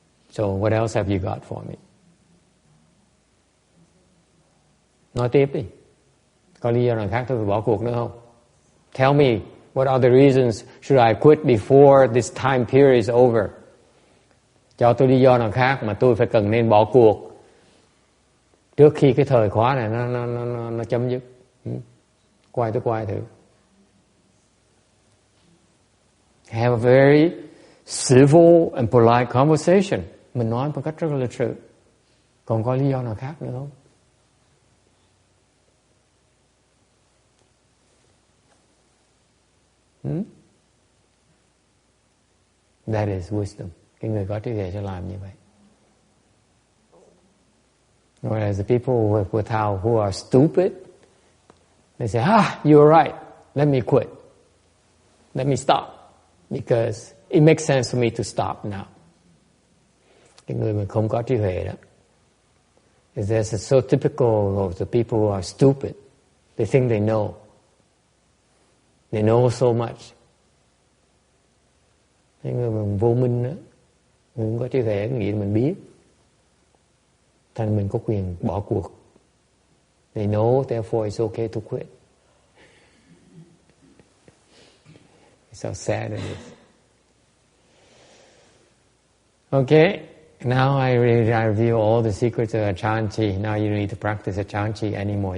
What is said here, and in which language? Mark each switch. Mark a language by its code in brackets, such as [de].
[en] So what else have you got for me? [vi] Nói tiếp đi. Có lý do nào khác tôi phải bỏ cuộc nữa không? [en] Tell me, what are the reasons should I quit before this time period is over? [vi] Cho tôi lý do nào khác mà tôi phải cần nên bỏ cuộc trước khi cái thời khóa này nó chấm dứt. Quay thử. [en] Have a very civil and polite conversation. [vi] Mình nói một cách rất là lịch sự. Còn có lý do nào khác nữa không? [en] That is wisdom. [vi] Cái người có trí tuệ sẽ làm như vậy. [en] Whereas the people who are stupid, they say, you're right. Let me quit. Let me stop. Because it makes sense for me to stop now. [vi] Cái người mà không có trí tuệ đó. [en] It's so typical of the people who are stupid. They think they know. They know so much. [vi] Cái người mà vô minh đó, người không có trí tuệ nghĩ là mình biết. Thành mình có quyền bỏ cuộc. [en] They know, therefore it's okay to quit. It's how sad it is. Okay, now I review all the secrets of Achanti. Now you don't need to practice Achanti anymore.